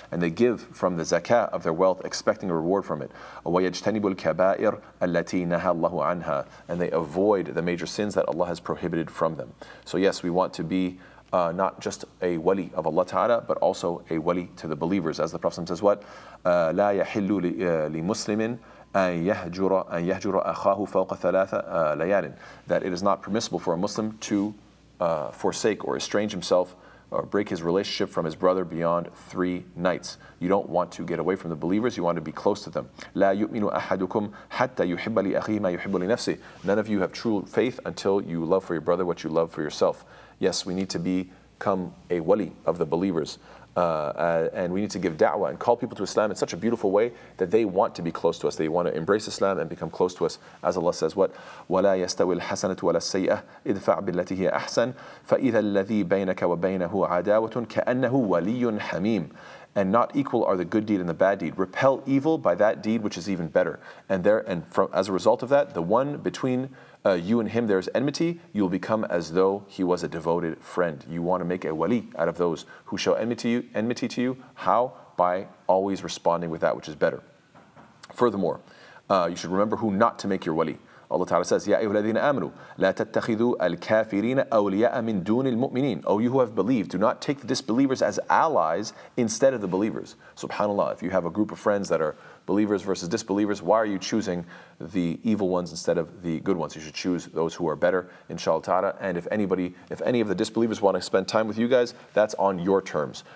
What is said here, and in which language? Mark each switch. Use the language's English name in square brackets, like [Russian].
[English] And they give from the zakah of their wealth, expecting a reward from it. [Arabic] وَيَجْتَنِبُ الْكَبَائِرَ الَّتِي نَهَى اللَّهُ عَنْهَا. [English] And they avoid the major sins that Allah has prohibited from them. So yes, we want to be not just a wali of Allah Ta'ala, but also a wali to the believers. As the Prophet says what? [Arabic] لَا يَحِلُّ لِمُسْلِمٍ أن يهجر أخاه فوق ثلاث ليال. [English] That it is not permissible for a Muslim to forsake or estrange himself or break his relationship from his brother beyond 3 nights. You don't want to get away from the believers, you want to be close to them. [Arabic] لا يؤمن أحدكم حتى يحب لأخيه ما يحب لنفسه. [English] None of you have true faith until you love for your brother what you love for yourself. Yes, we need to become a wali of the believers. And we need to give da'wah and call people to Islam in such a beautiful way that they want to be close to us. They want to embrace Islam and become close to us. As Allah says, what? [Arabic] وَلَا يَسْتَوِي الْحَسَنَةُ وَلَا السَّيِّئَةُ إِدْفَعْ بِالَّتِي هِيَ أَحْسَنُ فَإِذَا الَّذِي بَيْنَكَ وَبَيْنَهُ عَدَاوَةٌ كَأَنَّهُ وَلِيٌّ حَمِيمٌ. [English] And not equal are the good deed and the bad deed. Repel evil by that deed which is even better. As a result of that, the one between you and him there is enmity, you will become as though he was a devoted friend. You want to make a wali out of those who show enmity to you. How? By always responding with that which is better. Furthermore, you should remember who not to make your wali. Allah Ta'ala says, [Arabic] يَا أَيُّهَا الَّذِينَ آمَنُوا لَا تَتَّخِذُوا الْكَافِرِينَ أَوْلِيَاءَ مِن دُونِ الْمُؤْمِنِينَ. [English] O you who have believed, do not take the disbelievers as allies instead of the believers. SubhanAllah, if you have a group of friends that are believers versus disbelievers, why are you choosing the evil ones instead of the good ones? You should choose those who are better, inshallah ta'ala. And if any of the disbelievers want to spend time with you guys, that's on your terms.